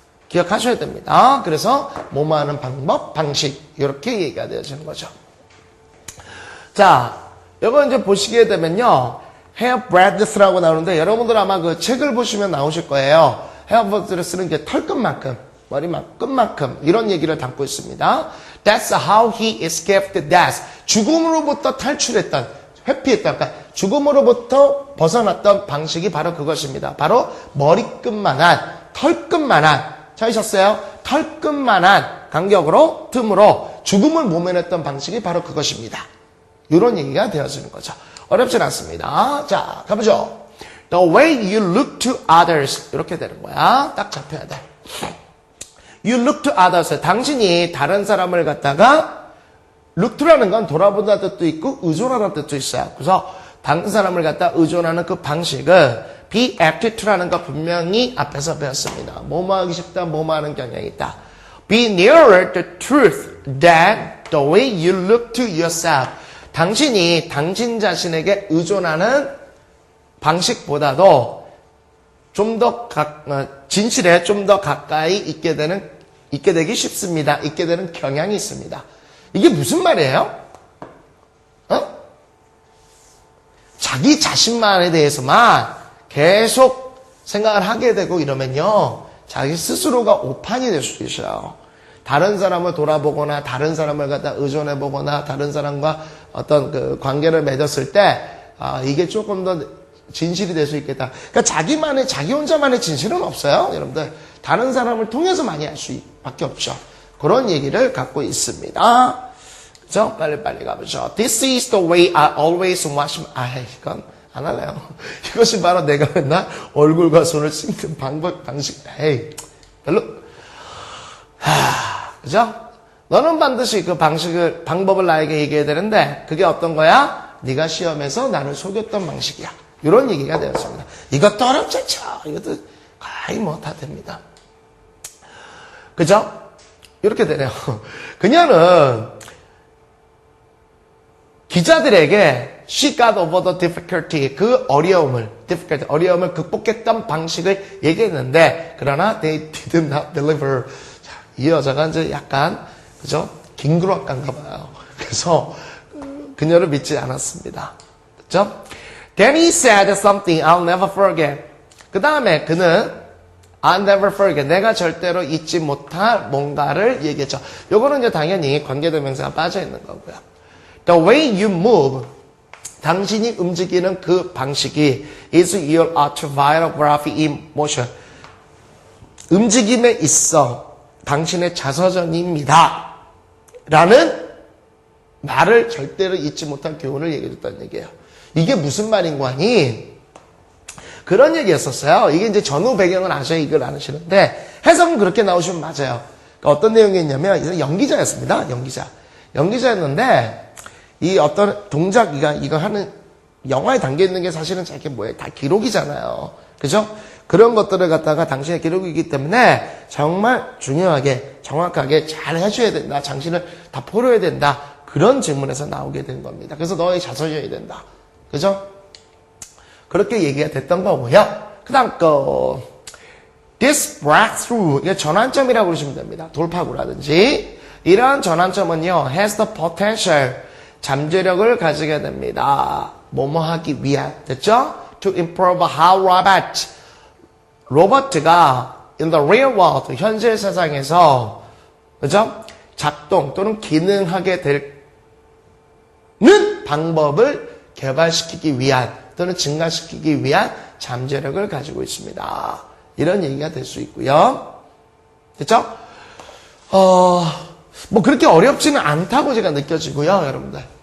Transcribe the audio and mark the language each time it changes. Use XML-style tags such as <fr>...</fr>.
<ko>기억하셔야 됩니다. 그래서 뭐뭐 하는 방법, 방식 이렇게 얘기가 되어지는 거죠. 자, 이거 이제 보시게 되면요. 헤어 브래드스라고 나오는데 여러분들 아마 그 책을 보시면 나오실 거예요. 헤어 브래드스는 이제 털끝만큼, 머리만 끝만큼 이런 얘기를 담고 있습니다.</ko> <en>That's how he escaped death.</en> <ko>죽음으로부터 탈출했던, 회피했던, 그러니까 죽음으로부터 벗어났던 방식이 바로 그것입니다. 바로 머리끝만한, 털끝만한, 찾으셨어요? 털끝만한 간격으로, 틈으로 죽음을 모면했던 방식이 바로 그것입니다. 이런 얘기가 되어지는 거죠. 어렵진 않습니다. 자, 가보죠.</ko> <en>The way you look to others.</en> <ko>이렇게 되는 거야. 딱 잡혀야 돼.</ko> <en>You look to others.</en> <ko>당신이 다른 사람을 갖다가 look to라는 건 돌아본다는 뜻도 있고 의존하는 뜻도 있어요. 그래서 다른 사람을 갖다 의존하는 그 방식은 be apt to라는 거 분명히 앞에서 배웠습니다. 뭐뭐 하기 쉽다, 뭐뭐 하는 경향이 있다.</ko> <en>Be nearer the truth than the way you look to yourself.</en> <ko>당신이 당신 자신에게 의존하는 방식보다도 좀 더 진실에 좀 더 가까이 있게 되기 쉽습니다. 있게 되는 경향이 있습니다. 이게 무슨 말이에요? 자기 자신만에 대해서만 계속 생각을 하게 되고 이러면요. 자기 스스로가 오판이 될 수 있어요. 다른 사람을 돌아보거나 다른 사람을 갖다 의존해보거나 다른 사람과 어떤 그 관계를 맺었을 때 이게 조금 더 진실이 될 수 있겠다. 그러니까 자기 혼자만의 진실은 없어요. 여러분들 다른 사람을 통해서 많이 알 수밖에 없죠. 그런 얘기를 갖고 있습니다. 그죠? 빨리 가보죠.</ko> <en>This is the way I always wash my...</en> <ko>이건 안 할래요. 이것이 바로 내가 맨날 얼굴과 손을 씻는 방식. 별로. 그죠? 너는 반드시 그 방법을 나에게 얘기해야 되는데, 그게 어떤 거야? 네가 시험에서 나를 속였던 방식이야. 이런 얘기가 되었습니다. 이것도 어렵지 않죠? 이것도 거의 뭐 다 됩니다. 그죠? 이렇게 되네요. 그녀는 기자들에게</ko> <en>she got over the difficulty,</en> <ko>그 어려움을 극복했던 방식을 얘기했는데, 그러나</ko> <en>they did not deliver.</en> <ko>자, 이 여자가 이제 약간, 그죠? 긴구락간가 봐요. 그래서 그녀를 믿지 않았습니다. 그죠?</ko> <en>Then he said something I'll never forget.</en> <ko>그 다음에 그는</ko> <en>I'll never forget.</en> <ko>내가 절대로 잊지 못할 뭔가를 얘기했죠. 요거는 이제 당연히 관계대명사가 빠져있는 거고요.</ko> <en>The way you move.</en> <ko>당신이 움직이는 그 방식이</ko> <en>is your autobiography in motion.</en> <ko>움직임에 있어 당신의 자서전입니다. 라는 말을 절대로 잊지 못할 교훈을 얘기해줬다는 얘기예요. 이게 무슨 말인 거 아니? 그런 얘기였었어요. 이게 이제 전후 배경을 아셔야 이걸 아시는데 해석은 그렇게 나오시면 맞아요. 그러니까 어떤 내용이었냐면 연기자였습니다. 연기자였는데 이 어떤 동작 이거 하는 영화에 담겨 있는 게 사실은 이게 뭐예요? 다 기록이잖아요. 그죠? 그런 것들을 갖다가 당신의 기록이기 때문에 정말 중요하게 정확하게 잘 해줘야 된다. 당신을 다 포로해야 된다. 그런 질문에서 나오게 된 겁니다. 그래서 너의 자서전이 된다. 그죠? 그렇게 얘기가 됐던 거고요. 그 다음 거</ko> <en>This breakthrough,</en> <ko>이게 전환점이라고 그러시면 됩니다. 돌파구라든지 이러한 전환점은요</ko> <en>has the potential,</en> <ko>잠재력을 가지게 됩니다. 뭐뭐 하기 위한, 됐죠?</ko> <en>To improve how</en> <ko>로버트가</ko> <en>in the real world,</en> <ko>현실 세상에서 그죠? 작동 또는 기능하게 되는 방법을 개발시키기 위한 또는 증가시키기 위한 잠재력을 가지고 있습니다. 이런 얘기가 될 수 있고요. 됐죠? 뭐 그렇게 어렵지는 않다고 제가 느껴지고요, 여러분들.</ko>